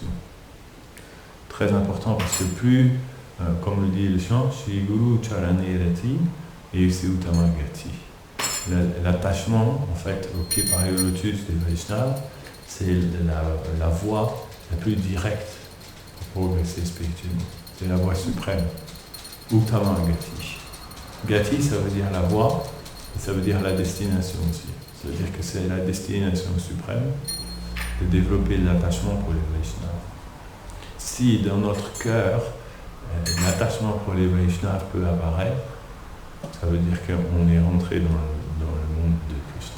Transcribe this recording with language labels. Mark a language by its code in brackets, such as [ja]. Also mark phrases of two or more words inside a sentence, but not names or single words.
[fr] Très important parce que plus, comme le dit le chant, [bn] শ্রী গুরু চরণে রতি এই উত্তম গতি. [fr] L'attachement, en fait, au pied par le lotus des Vaishnavas, c'est la voie la plus directe pour progresser spirituellement. C'est la voie suprême. [bn] উত্তম গতি. [fr] Gati, ça veut dire la voie, et ça veut dire la destination aussi. Ça veut dire que c'est la destination suprême de développer l'attachement pour les Vaishnavas. Si dans notre cœur, l'attachement pour les Vaishnavas peut apparaître, ça veut dire qu'on est rentré dans le monde de Krishna.